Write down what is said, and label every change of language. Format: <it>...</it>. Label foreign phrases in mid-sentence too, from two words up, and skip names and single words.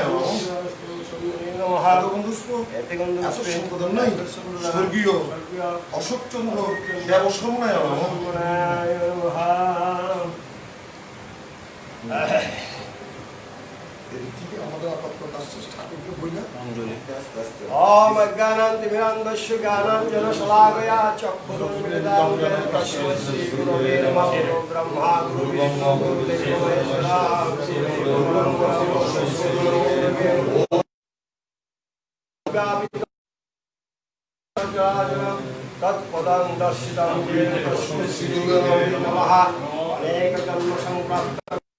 <sa>নমঃ एत गन्ध पुष्प एते गन्ध এত পুষ্পে सम्प्रदाय स्वर्गीय अशोकचन्द्र देव सम्मानाय सम्मानाय नमः</sa> <bn>আমাদের আপাতত আসছে ঠাকুরকে বইলা</bn> <sa>ॐ अज्ञानान्तिमिरान्धस्य ज्ञानाञ्जनशलाकया चक्षुरुन्मिलितं येन तस्मै श्रीगुरवे नमः ब्रह्मा गुरुर्विष्णुः गुरुर्देवो महेश्वरः तत्पदं दर्शितं येन तस्मै श्रीगुरवे नमः अनेकजन्मसम्प्राप्त</sa>